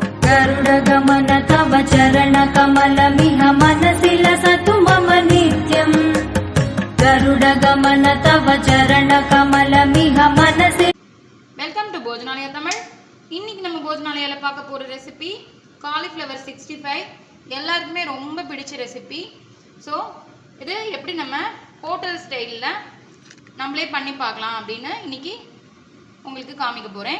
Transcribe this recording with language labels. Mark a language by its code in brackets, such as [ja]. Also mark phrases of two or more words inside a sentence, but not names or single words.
[sa] गरुडगमन तव चरणकमलमिह मनसि लसतु मम नित्यम् गरुडगमन तव चरणकमलमिह मनसि। [en] Welcome to போஜனாலயா தமிழ். [ta] இன்னைக்கு நம்ம போஜனாலயால பார்க்க போற ரெசிபி காலிஃப்ளவர் 65. எல்லாருக்குமே ரொம்ப பிடிச்ச ரெசிபி. ஸோ இது எப்படி நம்ம [en] hotel style [ta] நம்மளே பண்ணி பார்க்கலாம் அப்படின்னு இன்னைக்கு உங்களுக்கு காமிக்க போகிறேன்.